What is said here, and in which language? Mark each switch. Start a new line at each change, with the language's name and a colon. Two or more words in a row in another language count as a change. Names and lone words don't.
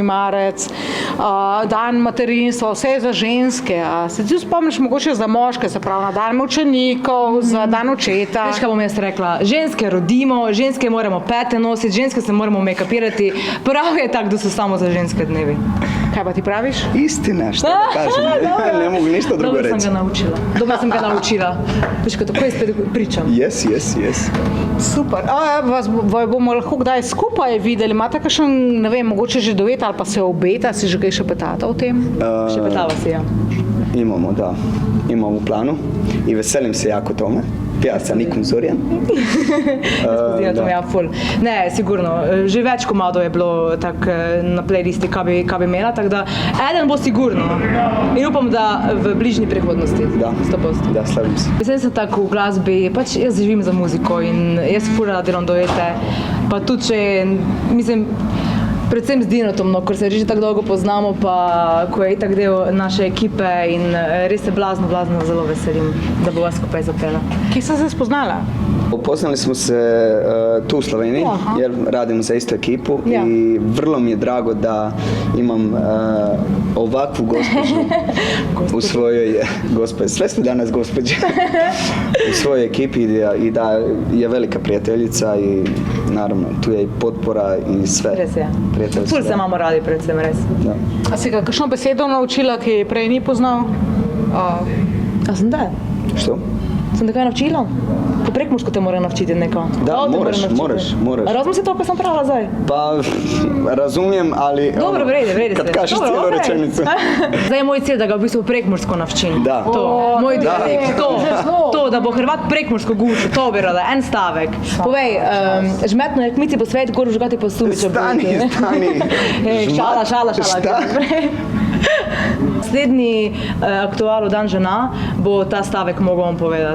Slovenian: marec, dan materinstva, vse je za ženske. Se ti spomniš mogoče za moške, se pravi, na dan učenikov, za dan očeta? Veš, kaj bom jaz rekla? Ženske rodimo, ženske moramo pete nositi, ženske se moramo make-upirati. Prav je tak, da so samo za ženske dnevi. Kaj pa ti praviš?
Croatian: Istina, šta da kažem, ne mogu ništa drugo reći.
Slovenian: Dobro sem ga naučila. Veš, ko tako spet pričam. Yes. Super. Vas bomo lahko kdaj skupaj videli? Imate kakšen, ne vem, mogoče že dovet ali pa se obeta, si že kaj šepetata o tem? Šepetava si, ja.
Croatian: Imamo u planu i veselim se jako tome. Pija sa Nikom Zorjan. Ne, sigurno.
Slovenian: Že več komadov je bilo tak na playlisti, kaj bi imela, tako da eden bo sigurno. In upam, da v bližnji prihodnosti. Da, 100%. Da, slavim se. Jaz sem tako v glasbi, pač jaz živim za muziko in jaz ful rada delam duete. Pa tudi, če, mislim, predvsem z Dinotom, no, ker se že tako dolgo poznamo, pa ko je itak del naše ekipe in res se blazno zelo veselim, da bova skupaj zapela. Kje ste se spoznala?
Croatian: Upoznali smo se tu u Sloveniji, jer radimo za istu ekipu i vrlo mi je drago da imam ovakvu gospođu u svojoj, sve smo danas gospođe, u svojoj ekipi i da je velika prijateljica i naravno tu je i potpora i sve.
Slovenian: Res je. Ful se imamo radi predvsem, res. Da. A si ga kakšno besedo naučila, ki je prej ni poznal? A sem da?
Croatian: Što?
Slovenian: Sem da kaj naučila? Po prekmursko te mora naučiti neko. Da, moraš. A razum si to, ko sem pravila zdaj?
Croatian: Pa, razumijem, ali... Dobro, vredi se. Kad kažeš cijelu rečenicu.
Slovenian: Zdaj je moj cilj, da ga v bistvu prekmursko naučim. Da. To, moj dialekt, to, da bo Hrvat prekmursko gučil, to bi rada, en stavek. Povej, žmetno je kmici po svetu, gor žgati po sumičo.
Croatian: Stani.
Slovenian: Šala. Naslednji aktualu Dan žena bo ta stavek mogel vam povedati.